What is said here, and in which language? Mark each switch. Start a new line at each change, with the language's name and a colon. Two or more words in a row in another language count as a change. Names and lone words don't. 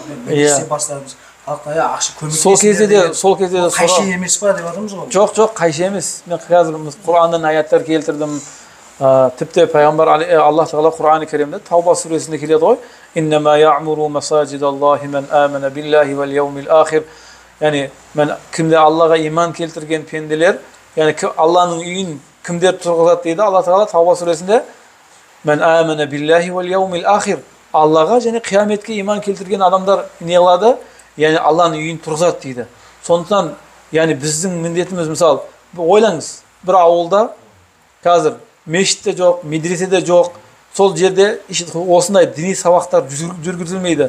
Kazakh: Медресе бастадыңыз. Халыққа ақша көмектесіңдер. Сол кезде де қайшы емес па деп жатырмыз ғой. Жоқ, қайшы емес. Мен қазір Құраннан аяттар келтірдім. Тіпті пайғамбар Аллах тағала Құран-ы Керимде Тауба сүресінде келеді ғой.
Arabic: إنما يعمر مساجد الله من آمن بالله واليوم الآخر.
Kazakh: Яғни кімде Аллаға иман келтірген пенделер, яғни Алланың үйін кімдер тұрғызады дейді Алла тағала Тауба сүресінде.
Arabic: من آمن بالله واليوم الآخر.
Kazakh: Аллаға және қияметке иман келтірген адамдар не қылады? Яғни Алланың үйін тұрғызады дейді. Сондықтан, яғни біздің міндетіміз, мысалы, ойлаңыз, бір ауылда қазір мешіт те жоқ, медресе де жоқ, сол жерде осындай діни сабақтар жүргізілмейді.